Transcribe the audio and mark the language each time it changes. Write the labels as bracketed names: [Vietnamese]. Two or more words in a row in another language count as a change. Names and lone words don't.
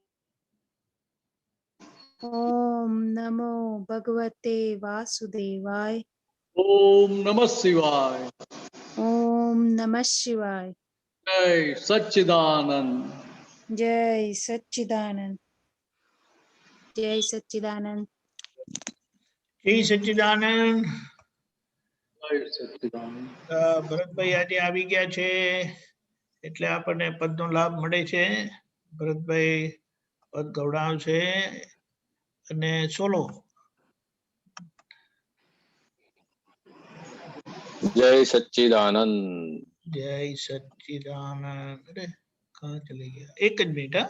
[Sanskrit] ॐ नमो भगवते वासुदेवाय ओम नमः शिवाय ॐ नमः शिवाय [Gujarati] जय सच्चिदानंद जय सच्चिदानंद जय सच्चिदानंद જય સચ્ચિદાનંદ. जय सच्चिदानंद ભરતભાઈ આજે આવી ગયા છે એટલે આપણને પદનો લાભ મળે છે. ભરતભાઈ પદ ગવડાવશે અને સોલો. जय सच्चिदानंद જય સચ્ચિદાનંદ. અરે [Hindi] कहाँ चले [Gujarati] ગયા? એક જ મિનિટ. હા,